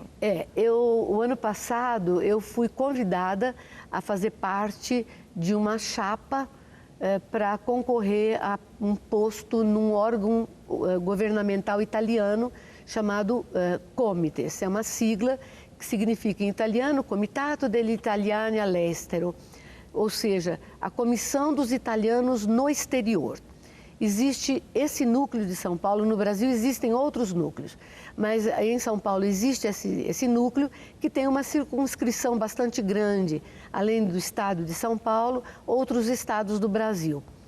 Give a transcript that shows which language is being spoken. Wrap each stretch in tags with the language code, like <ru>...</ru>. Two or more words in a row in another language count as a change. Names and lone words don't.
<pt>O ano passado eu fui convidada a fazer parte de uma chapa para concorrer a um posto num órgão governamental italiano chamado Comites. É uma sigla que significa em italiano Comitato degli Italiani all'Estero, ou seja, a Comissão dos Italianos no Exterior. Existe esse núcleo de São Paulo, no Brasil existem outros núcleos, mas em São Paulo existe esse núcleo que tem uma circunscrição bastante grande, além do estado de São Paulo, outros estados do Brasil.</pt>